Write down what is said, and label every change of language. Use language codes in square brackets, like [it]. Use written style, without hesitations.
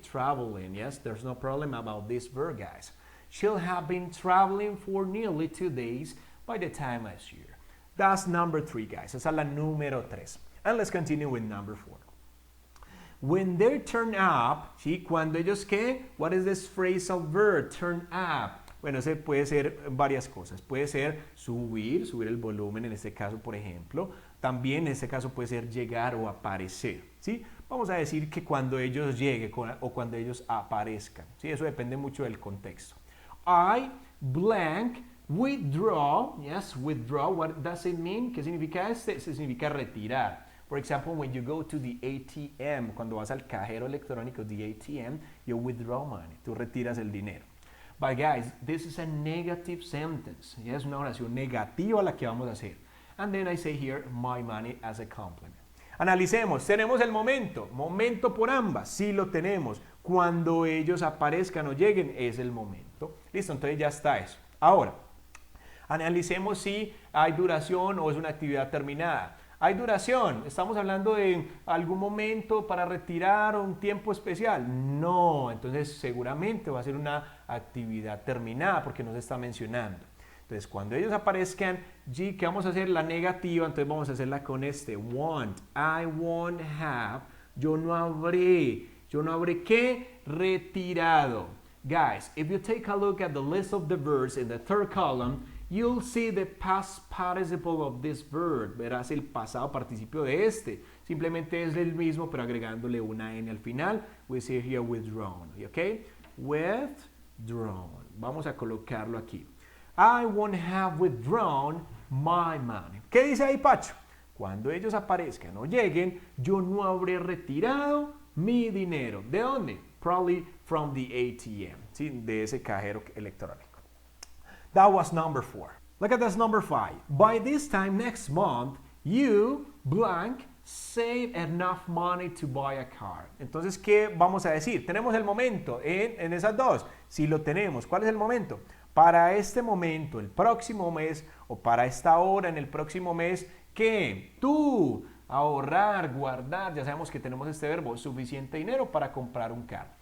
[en] Traveling, yes, there's no problem about this verb, guys. She'll have been traveling for nearly 2 days by the time I see her. That's number 3, guys. [es] Esa es la número 3. [en] And let's continue with number 4. When they turn up, [es] ¿sí? Cuando ellos, ¿qué? [en] What is this phrasal verb? Turn up. [es] Bueno, ese puede ser varias cosas. Puede ser subir el volumen en este caso, por ejemplo. También en este caso puede ser llegar o aparecer, ¿sí? Vamos a decir que cuando ellos lleguen o cuando ellos aparezcan, ¿sí? Eso depende mucho del contexto. [en] I, blank, withdraw. Yes, withdraw. What does it mean? [es] ¿Qué significa este? Significa retirar. [en] For example, when you go to the ATM, [es] cuando vas al cajero electrónico, [en] the ATM, you withdraw money. [es] Tú retiras el dinero. [en] But guys, this is a negative sentence. [es] Es una oración negativa la que vamos a hacer. [en] And then I say here, my money as a complement. [es] Analicemos. Tenemos el momento. Momento por ambas. Sí lo tenemos. Cuando ellos aparezcan o lleguen, es el momento. Listo, entonces ya está eso. Ahora, analicemos si hay duración o es una actividad terminada. Hay duración, estamos hablando de algún momento para retirar o un tiempo especial. No, entonces seguramente va a ser una actividad terminada porque no se está mencionando. Entonces cuando ellos aparezcan, G, ¿qué vamos a hacer? La negativa, entonces vamos a hacerla con este, won't. [en] I won't have, [es] yo no habré ¿qué? Retirado. [en] Guys, if you take a look at the list of the verbs in the third column, you'll see the past participle of this verb. [es] Verás el pasado participio de este. Simplemente es el mismo, pero agregándole una N al final. [en] We see here withdrawn. ¿Ok? Withdrawn. [es] Vamos a colocarlo aquí. [en] I won't have withdrawn my money. [es] ¿Qué dice ahí, Pacho? Cuando ellos aparezcan o lleguen, yo no habré retirado mi dinero. ¿De dónde? [en] Probably from the ATM. [es] ¿Sí? De ese cajero electrónico. [en] That was number 4. Look at this number 5. By this time next month, you, blank, save enough money to buy a car. [es] Entonces, ¿qué vamos a decir? Tenemos el momento en esas dos. Si lo tenemos, ¿cuál es el momento? Para este momento, el próximo mes, o para esta hora en el próximo mes, ¿qué? Tú, ahorrar, guardar, ya sabemos que tenemos este verbo, suficiente dinero para comprar un carro.